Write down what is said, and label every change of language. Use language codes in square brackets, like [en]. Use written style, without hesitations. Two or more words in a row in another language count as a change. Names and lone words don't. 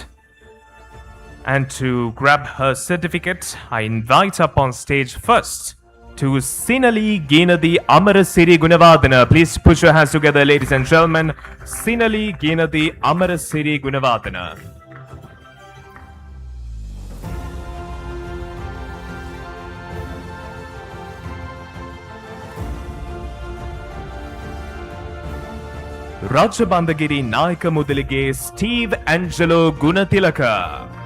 [en] And to grab her certificate, I invite up on stage first to Sinali Geenadi Amarasiri Gunavadana. Please put your hands together, ladies and gentlemen. Sinali Geenadi Amarasiri Gunavadana. Rajabandagiri Nayaka Mudalige Steve Angelo Gunatilaka.